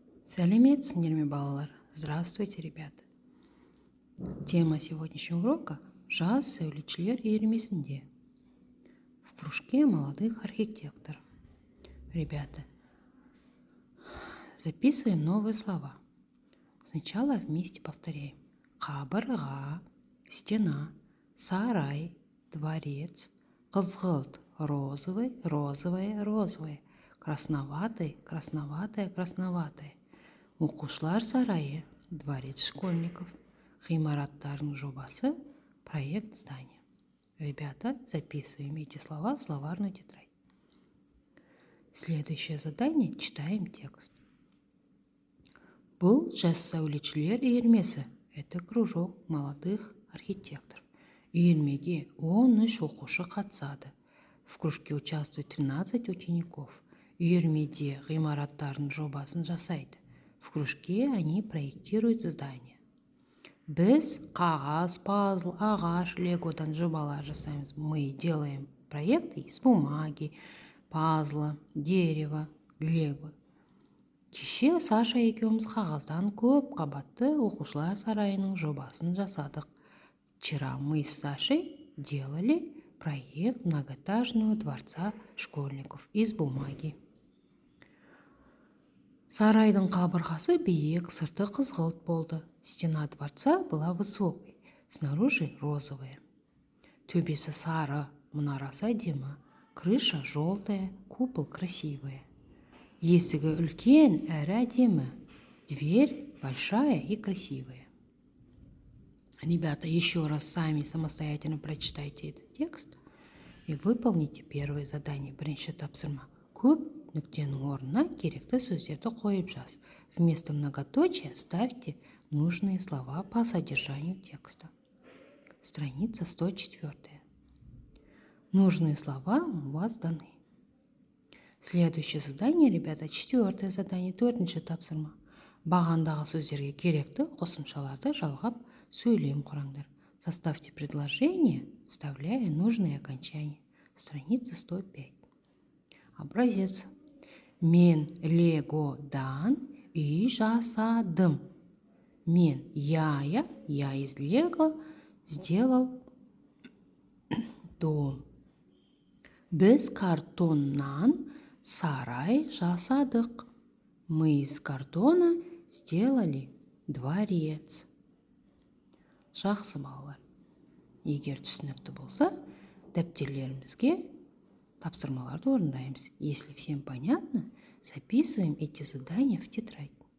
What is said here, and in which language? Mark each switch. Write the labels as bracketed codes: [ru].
[kk] Сәлеметсіңдер ме, балалар? [ru] Здравствуйте, ребята. Тема сегодняшнего урока [kk] – жас сәулетшілер үйірмесінде. [ru] В кружке молодых архитекторов. Ребята, записываем новые слова. Сначала вместе повторяем. Қабырға, стена, сарай, дворец, қызғылт, розовый, розовое, розовое, красноватый, красноватое, красноватое. Оқушылар сарайы, дворец школьников, ғимараттардың жобасы, проект здания. Ребята, записываем эти слова в словарную тетрадь. Следующее задание – читаем текст. [kk] Бұл жас сәулетшілер үйірмесі. [ru] Это кружок молодых архитекторов. [kk] Үйірмеге 13 оқушы қатысады. [ru] В кружке участвует 13 учеников. [kk] Үйірмеде ғимараттардың жобасын жасайды. [ru] В кружке они проектируют здание. [kk] Біз қағаз, пазл, ағаш, легодан жобалар жасаймыз. [ru] Мы делаем проекты из бумаги, пазла, дерева, лего. [kk] Кеше Саша екеуміз қағаздан көп қабатты оқушылар сарайының жобасын жасадық. [ru] Вчера мы с Сашей делали проект многоэтажного дворца школьников из бумаги. [kk] Сарайдың қабырғасы биік, сырты қызғылт болды. [ru] Стена дворца была высокой, снаружи розовая. [kk] Төбесі сары, мұнарасы әдемі, [ru] крыша желтая, купол красивая. [kk] Есігі үлкен әрі әдемі, [ru] дверь большая и красивая. Ребята, еще раз сами самостоятельно прочитайте этот текст и выполните первое задание. [kk] Бірінші тапсырма. Көп нүктенің орнына керекті сөздерді қойып жаз. [ru] Вместо многоточия вставьте нужные слова по содержанию текста. Страница 104. Нужные слова у вас даны. Следующее задание, ребята, четвертое задание, [kk] төртінші тапсырма. Бағандағы сөздерге керекті қосымшаларды жалғап сөйлем құраңдар. [ru] Составьте предложение, вставляя нужные окончания. Страница 105. Образец. [kk] Мен легодан үй жасадым. [ru] Я из лего сделал дом. [kk] Біз картоннан сарай жасадық. [ru] Мы из картона сделали дворец. [kk] Жақсы балалар. Егер түсінікті болса, дәптерлерімізге тапсырмаларды орындаймыз. [ru] Если всем понятно, записываем эти задания в тетрадь.